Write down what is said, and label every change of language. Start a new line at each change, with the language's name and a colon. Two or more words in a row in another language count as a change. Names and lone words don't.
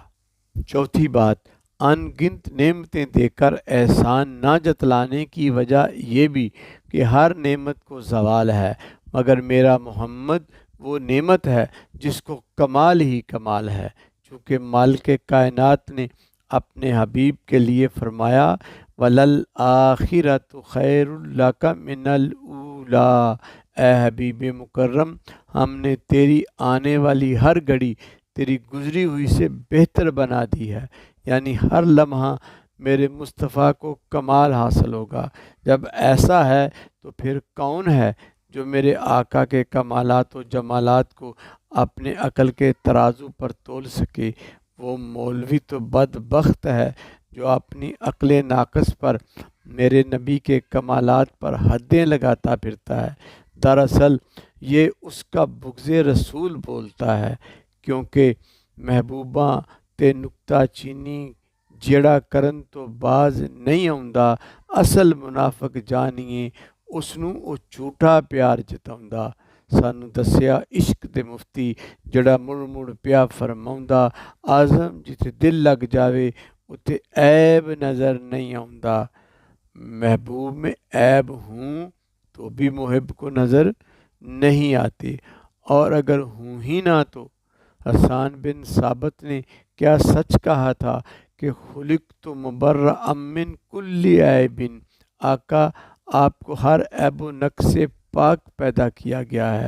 Urdu: چوتھی بات، ان گنت نعمتیں دے کر احسان نہ جتلانے کی وجہ یہ بھی کہ ہر نعمت کو زوال ہے، مگر میرا محمد وہ نعمت ہے جس کو کمال ہی کمال ہے، چونکہ مالک کائنات نے اپنے حبیب کے لیے فرمایا
Arabic: وَلَلْآخِرَةُ خَيْرٌ لَكَ مِنَ الْأُولَىٰ،
Urdu: اے حبیب مکرم ہم نے تیری آنے والی ہر گھڑی تیری گزری ہوئی سے بہتر بنا دی ہے، یعنی ہر لمحہ میرے مصطفیٰ کو کمال حاصل ہوگا۔ جب ایسا ہے تو پھر کون ہے جو میرے آقا کے کمالات و جمالات کو اپنے عقل کے ترازو پر تول سکے؟ وہ مولوی تو بدبخت ہے جو اپنی عقل ناقص پر میرے نبی کے کمالات پر حدیں لگاتا پھرتا ہے۔ دراصل یہ اس کا بغض رسول بولتا ہے،
Punjabi: کیونکہ محبوباں تے نکتہ چینی جیڑا کرن تو باز نہیں آਉਂਦਾ، اصل منافق جانیے اس نوں او جھوٹا پیار جتاਉਂਦਾ۔ سانوں دسیا عشق دے مفتی جڑا مڑ مڑ پیا فرماਉਂਦਾ، آزم جتھے دل لگ جاوے اتھے عیب نظر نہیں آਉਂਦਾ۔
Urdu: محبوب میں عیب ہوں تو بھی محب کو نظر نہیں آتے، اور اگر ہوں ہی نہ تو حسان بن ثابت نے کیا سچ کہا تھا کہ
Arabic: خلقت مبرأ من کل عیب،
Urdu: آقا آپ کو ہر عیب و نقص سے پاک پیدا کیا گیا ہے۔